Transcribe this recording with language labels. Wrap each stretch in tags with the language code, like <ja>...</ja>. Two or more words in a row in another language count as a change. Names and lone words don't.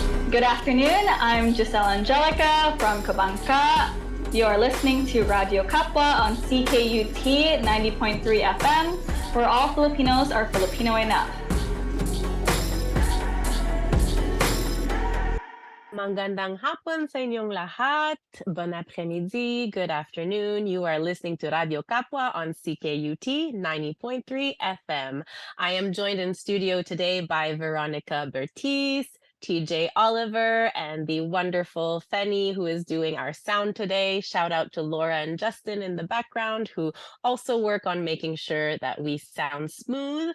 <en>Good afternoon. I'm Josel Angelica from Kabangka. You are listening to Radyo Kapwa on CKUT 90.3 FM, where all Filipinos are Filipino enough.</en> <tl>Magandang hapon sa inyong lahat.</tl> <fr>Bon après-midi,</fr> <en>good afternoon. You are listening to Radio Kapwa on CKUT 90.3 FM. I am joined in studio today by Veronica Bertiz, TJ Oliver, and the wonderful Fenny, who is doing our sound today. Shout out to Laura and Justin in the background, who also work on making sure that we sound smooth.</en>